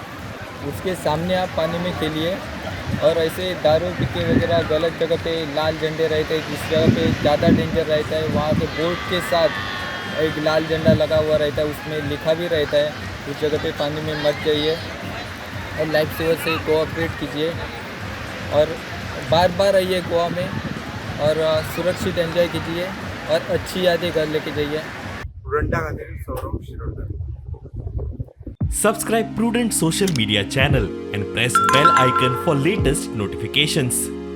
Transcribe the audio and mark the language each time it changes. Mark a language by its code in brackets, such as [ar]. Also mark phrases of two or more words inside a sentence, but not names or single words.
[hi] उसके सामने आप पानी में खेलिए. और ऐसे दारू पी के वगैरह गलत जगह पे लाल झंडे रहते हैं, जिस जगह पे ज़्यादा डेंजर रहता है वहाँ पे बोर्ड के साथ एक लाल झंडा लगा हुआ रहता है, उसमें लिखा भी रहता है उस जगह पे पानी में मत जाइए. और [en] life saver [hi] से कोऑपरेट कीजिए और बार बार आइए गोवा में और सुरक्षित एंजॉय कीजिए और अच्छी यादें घर लेके जाइए. [kok] स्टुडंटा खातीर सौरभ शिरोडकर. [en] Subscribe Prudent social media channel and press bell icon for latest notifications.